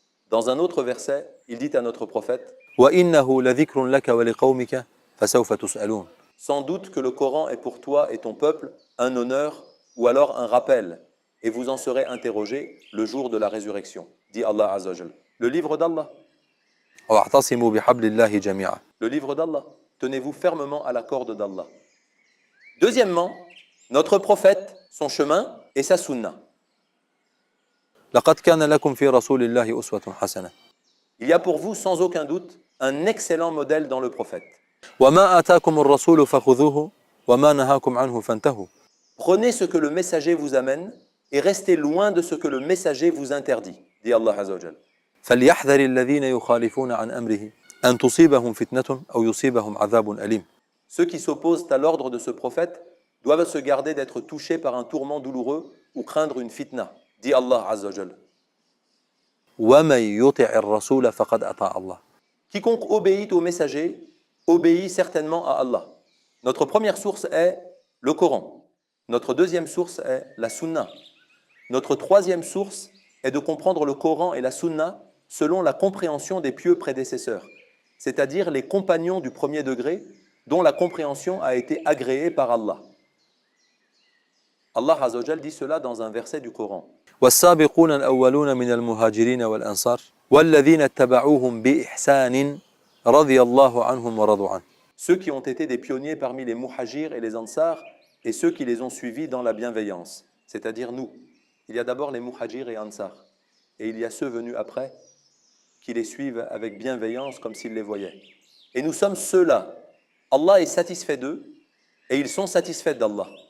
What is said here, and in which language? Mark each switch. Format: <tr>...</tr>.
<fr>Dans un autre verset, il dit à notre prophète «</fr> <ar>Wa innahu ladhikrun laka wa liqawmika fasawfa tus'alun</ar> <fr>» Sans doute que le Coran est pour toi et ton peuple un honneur ou alors un rappel, et vous en serez interrogés le jour de la résurrection, dit Allah Azza wa Jal. Le livre d'Allah.</fr> <ar>Wa'tasimu bihablillahi jami'a.</ar> <fr>Le livre d'Allah. Tenez-vous fermement à la corde d'Allah. Deuxièmement, notre prophète, son chemin et sa sunna.</fr> <ar>لقد كان لكم في رسول الله أسوة حسنة.</ar> <fr>Il y a pour vous sans aucun doute un excellent modèle dans le prophète.</fr> <ar>وما آتاكم الرسول فخذوه وما نهاكم عنه فانتهوا.</ar> <fr>Prenez ce que le messager vous amène et restez loin de ce que le messager vous interdit, dit Allah Azza wa Jal.</fr> <ar>فليحذر الذين يخالفون عن أمره أن تصيبهم فتنة أو يصيبهم عذاب أليم.</ar> <fr>Ceux qui s'opposent à l'ordre de ce prophète doivent se garder d'être touchés par un tourment douloureux ou craindre une fitna, dit Allah Azza wa Jal.</fr> <ar>وَمَن يُطِعِ الرَّسُولَ فَقَدْ أَطَاعَ اللَّهَ.</ar> <fr>Quiconque obéit au messager obéit certainement à Allah. Notre première source est le Coran. Notre deuxième source est la Sunna. Notre troisième source est de comprendre le Coran et la Sunna selon la compréhension des pieux prédécesseurs, c'est-à-dire les compagnons du premier degré dont la compréhension a été agréée par Allah. Allah Azza wa Jal dit cela dans un verset du Coran.</fr> <ar>والسابقون الأولون من المهاجرين والأنصار والذين اتبعوهم بإحسان رضي الله عنهم ورضوا عنه.</ar> <fr>Ceux qui ont été des pionniers parmi les muhajirs et les ansars et ceux qui les ont suivis dans la bienveillance, c'est-à-dire nous. Il y a d'abord les muhajirs et ansars et il y a ceux venus après qui les suivent avec bienveillance comme s'ils les voyaient. Et nous sommes ceux-là. Allah est satisfait d'eux et ils sont satisfaits d'Allah.</fr>